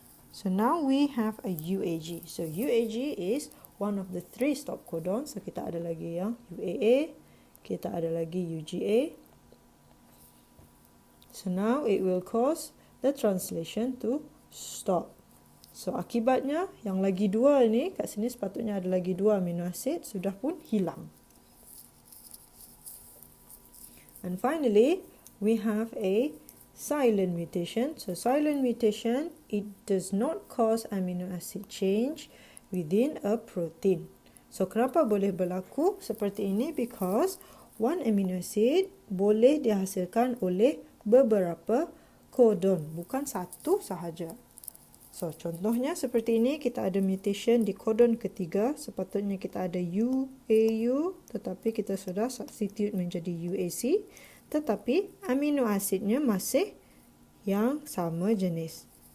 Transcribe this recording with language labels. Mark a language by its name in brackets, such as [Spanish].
[English] So now we have a UAG. So UAG is one of the 3 stop codons. So [Malay] kita ada lagi yang UAA, kita ada lagi UGA. [English] So now it will cause the translation to stop. [Malay] So akibatnya yang lagi 2 ni, kat sini sepatutnya ada lagi 2 amino acid, sudah pun hilang. [English] And finally, we have a silent mutation. So silent mutation, it does not cause amino acid change within a protein. [Malay] So kenapa boleh berlaku seperti ini? [English] Because one amino acid [Malay] boleh dihasilkan oleh beberapa codon, bukan satu sahaja. So contohnya seperti ini, kita ada mutation di codon ketiga, sepatutnya kita ada UAU, tetapi kita sudah substitute menjadi UAC, tetapi amino asidnya masih yang sama jenis.